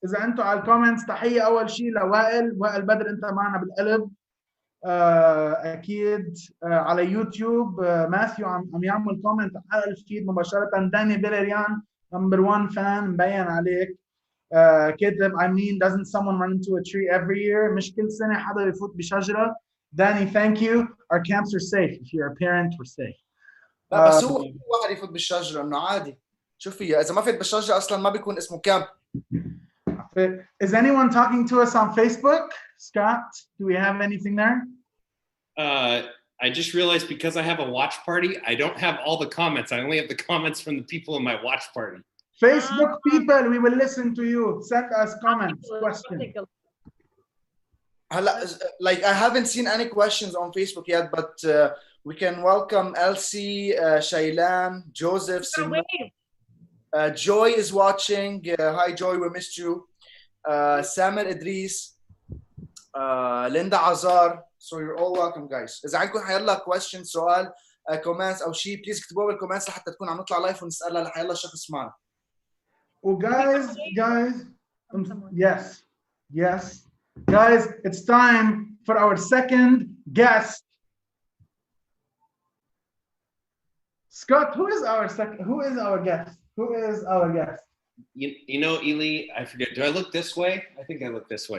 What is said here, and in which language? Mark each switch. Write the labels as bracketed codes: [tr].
[ar] إذا أنتوا على الكومنتس تحية أول شيء وائل بدر أنت معنا بالقلب. أكيد على يوتيوب ماثيو عم يعمل كومنت على الفيد مباشرة. داني بيلريان نمبر 1 فان مبين عليك. [en] كاتب I mean doesn't someone run into a tree every year؟ [ar] مش كل سنة حدا يفوت بشجرة. [en] Danny, thank you. Our camps are safe. If you're a parent, we're safe. [ar] لا بس هو واحد يفوت بالشجرة إنه عادي. شوف هي إذا ما فيت بالشجرة أصلاً ما بيكون اسمه كامب. [en] Is anyone talking to us on Facebook? Scott, do we have anything there? I just realized because I have a watch party, I don't have all the comments. I only have the comments from the people in my watch party. Facebook people, we will listen to you. Send us comments, questions. Like I haven't seen any questions on Facebook yet, but we can welcome Elsie, Shailan, Joseph, Joy is watching. Hi Joy, we missed you. Samer Idris, Linda Azar. So you're all welcome guys. [ar] إذا عندكم حيلا questions سؤال comments أو شيء please اكتبوه بالكومنتس لحتى تكون عم نطلع لايف ونسألها لحيلا شخص معنا. [en] Well guys, from someone. Yes. Yes. Guys, it's time for our second guest. Scott, who is our guest? Who is our guest? You know, Ely, I forget. Do I look this way? I think I look this way.